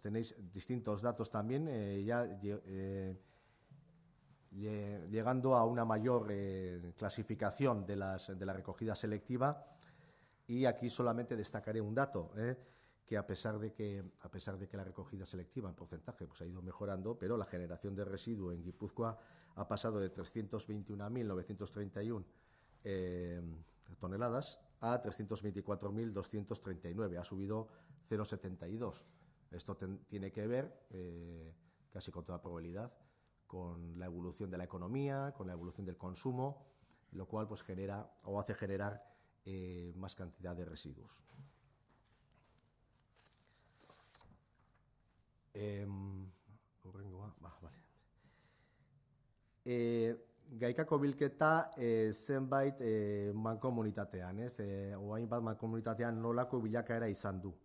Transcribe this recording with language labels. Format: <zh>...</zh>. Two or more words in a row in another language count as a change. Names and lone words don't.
<es>Tenéis distintos datos también, llegando a una mayor clasificación de la recogida selectiva, y aquí solamente destacaré un dato, que a pesar de que la recogida selectiva en porcentaje pues ha ido mejorando, pero la generación de residuo en Guipúzcoa ha pasado de 321.931 toneladas a 324.239, ha subido 0,72. Esto tiene que ver, casi con toda probabilidad, con la evolución de la economía, con la evolución del consumo, lo cual pues genera o hace generar más cantidad de residuos.</es> <eu>Gaikako bilketa zenbait mankomunitatean, oain bat mankomunitatean nolako bilakaera izan du.</eu>